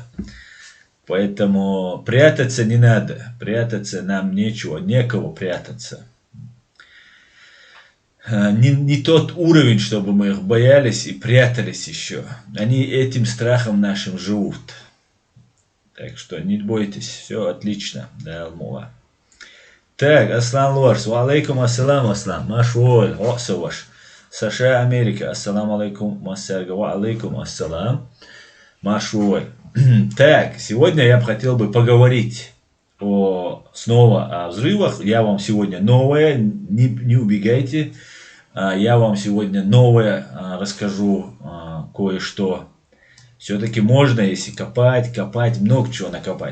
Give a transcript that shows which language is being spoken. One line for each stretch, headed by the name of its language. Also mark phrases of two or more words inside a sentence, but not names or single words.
Russian: Поэтому прятаться не надо, прятаться нам нечего, некого прятаться. Не тот уровень, чтобы мы их боялись и прятались еще. Они этим страхом нашим живут. Так что не бойтесь, все отлично. Да, Алмула. Так,
Arabic: Аслан Лорс, وعليكم السلام, Аслан. Машуоль,
Russian: ваш. США, Америка,
Arabic: السلام عليكم, Массарга, وعليكم السلام. Машуоль.
Russian: Так, сегодня я бы хотел поговорить снова о взрывах. Я вам сегодня новое, не убегайте. Я вам сегодня новое расскажу кое-что. Все-таки можно, если копать, много чего накопать.